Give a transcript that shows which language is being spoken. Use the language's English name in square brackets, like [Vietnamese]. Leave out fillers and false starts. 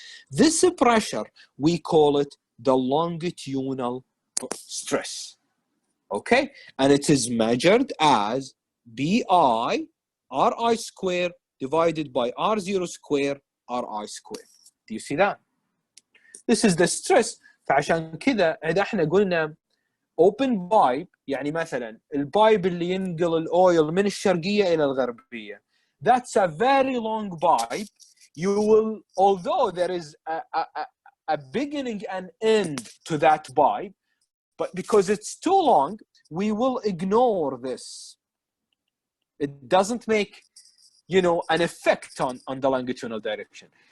[English] This pressure, we call it the longitudinal stress, okay? And it is measured as BI RI square divided by R0 square RI square. Do you see that? This is the stress. [Arabic] فعشان كذا إذا احنا قلنا open pipe، يعني مثلا البايب اللي ينقل الأويل من الشرقية إلى الغربية، [English] that's a very long pipe. You will, although there is a beginning and end to that pipe, but because it's too long, we will ignore this. It doesn't make, you know, an effect on the longitudinal direction.